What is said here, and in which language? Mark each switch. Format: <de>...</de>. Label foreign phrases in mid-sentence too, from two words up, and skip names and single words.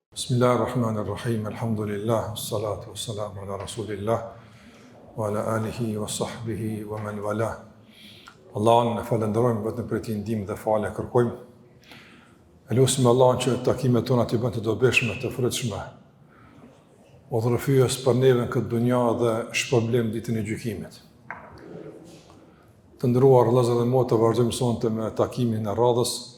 <ar>بسم الله الرحمن الرحيم، الحمد لله، الصلاة والسلام على رسول الله، وعلى آله وصحبه ومن والى.</ar> <sq>Allahun e falenderojmë vetëm për ti ndihmë dhe falë kërkojmë. Elusim Allahun që takimet tona të bëjnë të dobishme, të frytshme. Udhërfyes për neve në këtë dunja dhe shpërblim ditën e gjykimit. Të nderuar vëllezër dhe motra, vazhdojmë sonte me takimin e radhës.</sq>